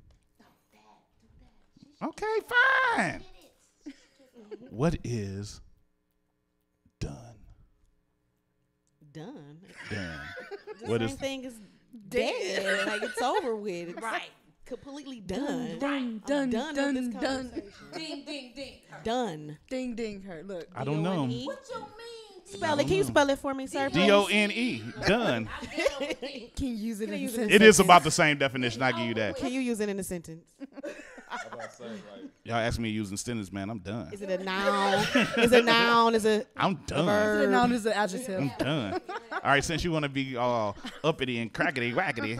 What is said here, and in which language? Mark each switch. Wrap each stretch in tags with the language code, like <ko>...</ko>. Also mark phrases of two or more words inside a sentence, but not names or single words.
<en>Okay, fine. What is done? Done. Done. The What same is thing as dead. Like it's over with. It's Right. completely done. Done, I'm done, done done, with this done. conversation. Ding, ding, ding. Done. Ding, ding, her. Look. I don't know. D-O-N-E. What you mean? Spell it. Can you spell it for me, sir? please? D-O-N-E. Done. Can you use it in a sentence? It is about the same definition. I give you that. Can you use it in a sentence? Y'all ask me using sentence, man. I'm done. Is it a noun? Is it a noun? Is it I'm a done. verb? Noun is an adjective. I'm done. All right, since you want to be all uppity and crackety wackety,</en>